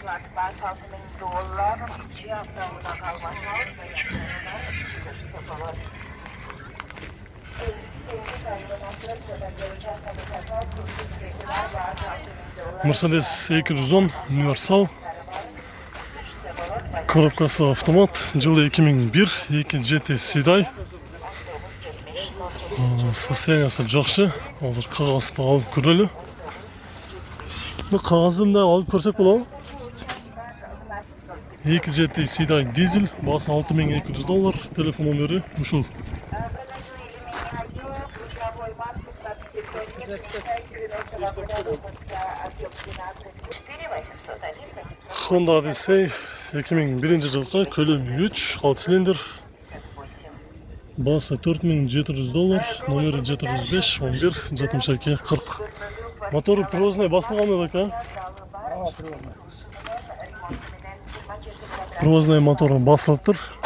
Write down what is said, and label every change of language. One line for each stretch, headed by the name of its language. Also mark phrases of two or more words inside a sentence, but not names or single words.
Kazakh: Mercedes 210 универсал, коробкасы автомат, жылы 2001, 2 GT седай. Состояниясы жақсы, азыр қағазды алып көрелі. Қағазды да алып көрсек болады. 2 GT седай дизель, басы $6200, телефон номері ушул. Honda Odyssey 2001 жылғы, көлемі 3, 6 цилиндр. Басы $4700, номері 705 11 62 40. Моторы привозной басылған еді, Привозной моторы басылып тұр.